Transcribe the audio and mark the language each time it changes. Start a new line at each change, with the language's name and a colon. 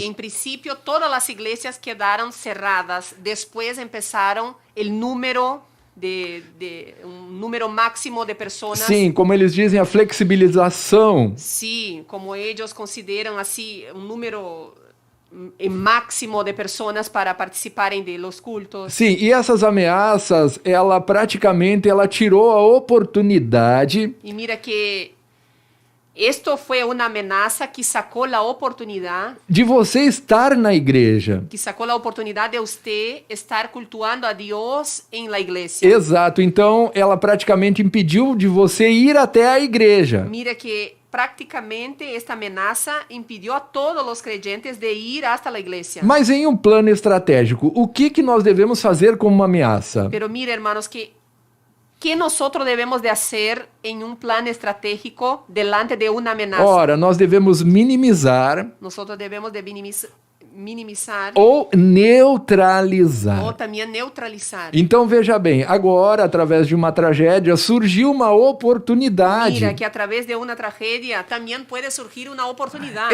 Spanish: Sí, en principio todas las iglesias quedaron cerradas. Después empezaron el número un número máximo de personas.
Portuguese: Sim, como eles dizem, a flexibilização.
Spanish: Sí, como ellos consideran así un número máximo de personas para
Portuguese: participarem
Spanish: de los cultos.
Portuguese: Sim, e essas ameaças, ela praticamente tirou a oportunidade
Spanish: Y mira que esto fue una amenaza que sacó la oportunidad,
Portuguese: de você estar na igreja.
Spanish: que sacó la oportunidad de usted estar cultuando a Dios en la iglesia.
Portuguese: Exato, então ela praticamente impediu de você ir até a igreja.
Spanish: Mira que prácticamente esta amenaza impidió a todos los creyentes de ir hasta la iglesia.
Portuguese: Mas em um plano estratégico, o que nós devemos fazer como uma ameaça?
Spanish: Pero mira, hermanos, ¿qué nosotros debemos de hacer en un plan estratégico delante de una amenaza?
Portuguese: Ora, nós devemos minimizar
Spanish: Nosotros debemos de minimizar
Portuguese: ou neutralizar. ou também neutralizar. Então veja bem, agora através de uma tragédia surgiu uma oportunidade.
Spanish: Mira que
Portuguese: através de uma tragédia também pode surgir uma oportunidade.